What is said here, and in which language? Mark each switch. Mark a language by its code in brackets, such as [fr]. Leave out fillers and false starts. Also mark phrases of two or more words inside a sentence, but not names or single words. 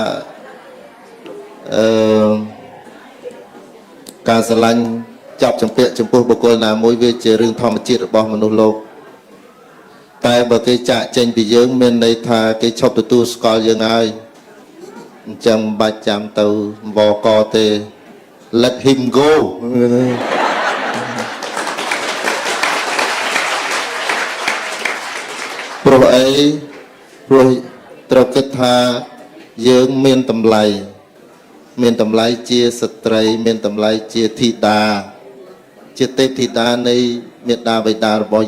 [km] ការស្រឡាញ់ចាប់ចម្ពាក់ចំពោះបុគ្គលណាមួយវាជារឿងធម្មជាតិរបស់មនុស្សលោកតែបើគេចាក់ចេញពីយើងមានន័យថាគេឈប់ទទួលស្គាល់យើងហើយអញ្ចឹងមិនបាច់ចាំទៅវកទេ [en] let him go [km] ព្រោះអីព្រោះត្រូវគិតថាយើងមានតម្លៃជាស្ត្រីមានតម្លៃជាធីតាជាទេពធីតានៃមេដាបិតារបស់